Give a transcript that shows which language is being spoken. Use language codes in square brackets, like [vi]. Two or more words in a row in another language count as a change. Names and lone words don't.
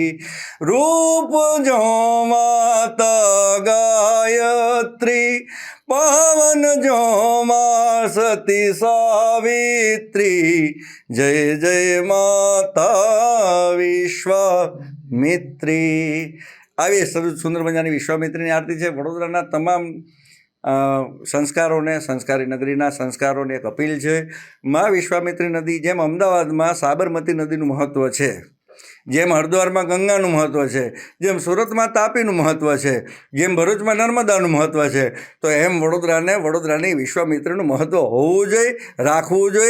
[hi] रूप जो माता गायत्री, पावन जो माँ सती सावित्री. जय जय माता विश्वामित्री. [gu] આવી સુંદર મજાની વિશ્વામિત્રીની આરતી છે. વડોદરાના તમામ સંસ્કારોને, સંસ્કારી નગરીના સંસ્કારોને એક અપીલ છે. મા વિશ્વામિત્રી નદી જેમ અમદાવાદમાં સાબરમતી નદીનું મહત્ત્વ છે, જેમ હરિદ્વારમાં ગંગાનું મહત્ત્વ છે, જેમ સુરતમાં તાપીનું મહત્ત્વ છે, જેમ ભરૂચમાં નર્મદાનું મહત્ત્વ છે, તો એમ વડોદરાની વિશ્વામિત્રીનું મહત્ત્વ હોવું જોઈએ, રાખવું જોઈએ.